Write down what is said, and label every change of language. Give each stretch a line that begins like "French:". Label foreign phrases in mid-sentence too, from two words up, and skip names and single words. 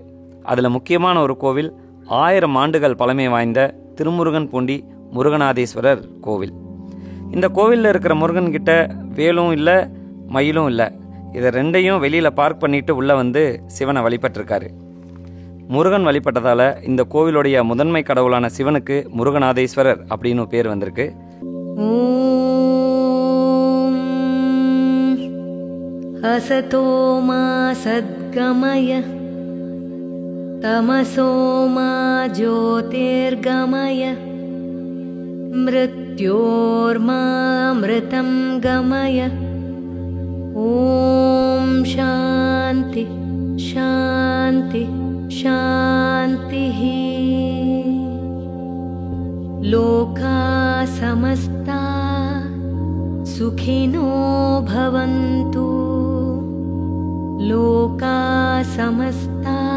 Tamil: அதில் முக்கியமான ஒரு கோவில் 1000 ஆண்டுகள் பழமை வாய்ந்த திருமுருகன் பூண்டி முருகநாதீஸ்வரர் கோவில். இந்த கோவிலில் இருக்கிற முருகன்கிட்ட வேலும் இல்லை மயிலும் இல்லை. இதை ரெண்டையும் வெளியில் பார்க் பண்ணிட்டு உள்ளே வந்து சிவனை வழிபட்டிருக்காரு. முருகன் வழிபட்டதால் இந்த கோவிலுடைய முதன்மை கடவுளான சிவனுக்கு முருகநாதீஸ்வரர் அப்படின்னு பேர் வந்திருக்கு.
Sanskrit: असतो मा सद्गमय तमसो मा ज्योतिर्गमय मृत्योर्मामृतं गमय ॐ शान्ति शान्ति शान्तिः लोका समस्ता सुखिनो भवन्तु लोका समस्ता